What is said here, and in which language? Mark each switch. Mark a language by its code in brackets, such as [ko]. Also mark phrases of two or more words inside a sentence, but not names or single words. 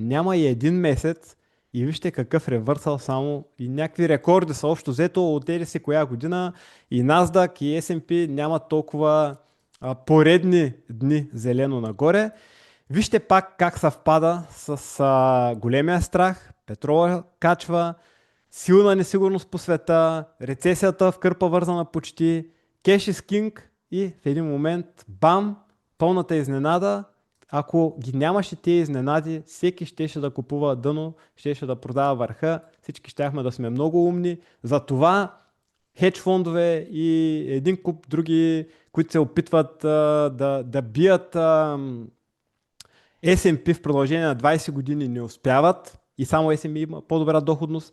[bg] Няма и един месец и вижте какъв ревърсъл само и някакви рекорди са общо взето от си коя година и NASDAQ и S&P няма толкова поредни дни зелено нагоре. Вижте пак как съвпада с големия страх, петрола качва, силна несигурност по света, рецесията в кърпа вързана почти, [en] cash is king [bg] и в един момент бам, пълната изненада. Ако ги нямаше тези изненади, всеки щеше да купува дъно, щеше да продава върха, всички щяхме да сме много умни. Затова хедж фондове и един куп други, които се опитват да бият S&P в продължение на 20 години не успяват и само S&P има по-добра доходност.